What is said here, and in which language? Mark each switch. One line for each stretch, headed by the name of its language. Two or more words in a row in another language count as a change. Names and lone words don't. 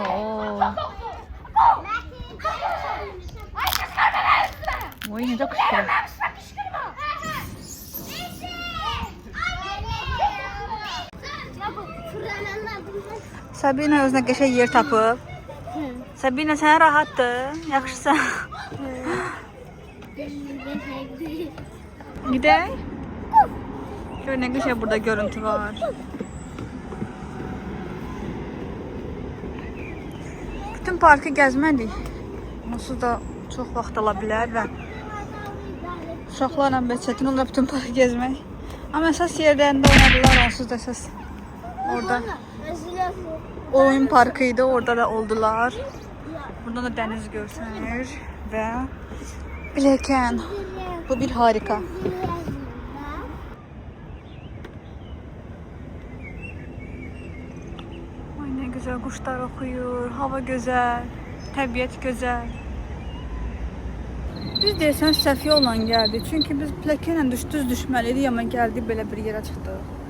Azerbaijani: Oo. Oy, necə qışqırır. Sabine özünə qəşəng yer tapıb. Sabine sən rahatdır, yaxşısan.
Turkish: Gidelim. Şöyle ne güzel burada görüntü var.
Azerbaijani: Bütün parkı gəzmədik. Onsuz da çox vaxt ala bilər və uşaqlarla belə çətin olur bütün parkı gəzmək. Amma əsas yerlərində oynadılar, onsuz da əsas orada oyun parkı idi, orada da oldular. Burada da dəniz görsənir və Biləkən.
Turkish: Bu bir harika. Ay ne güzel kuşlar okuyor, hava güzel, təbiət güzel.
Azerbaijani: Biz deyəsən səhv yolla gəldik. Çünki biz Biləkənlə düz düşməliydik, amma gəldik belə bir yerə çıxdıq.